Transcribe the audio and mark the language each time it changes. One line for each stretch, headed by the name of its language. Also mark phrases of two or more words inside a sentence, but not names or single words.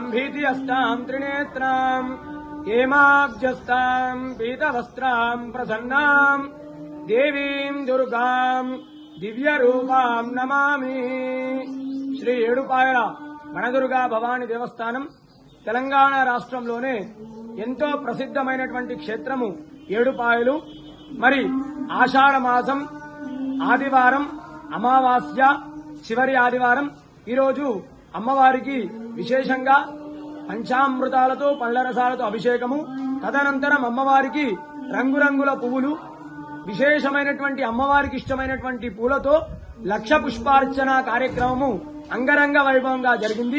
Sanskrit: भीतिहस्ताम् त्रिनेत्राम् हेमाब्जस्ताम् पीतवस्त्राम् प्रसन्नाम् देवीम् दुर्गाम् दिव्यरूपाम् नमामि।
Telugu: శ్రీ ఏడుపాయల వనదుర్గా భవాని దేవస్థానం తెలంగాణ రాష్ట్రంలోనే ఎంతో ప్రసిద్ధమైనటువంటి క్షేత్రము ఏడుపాయలు. మరి ఆషాఢ మాసం ఆదివారం అమావాస్య చివరి ఆదివారం ఈరోజు అమ్మవారికి విశేషంగా పంచామృతాలతో పళ్ళ రసాలతో అభిషేకము, తదనంతరం అమ్మవారికి రంగురంగుల పువ్వులు, విశేషమైనటువంటి అమ్మవారికి ఇష్టమైనటువంటి పూలతో లక్ష పుష్పార్చన కార్యక్రమము అంగరంగ వైభవంగా జరిగింది.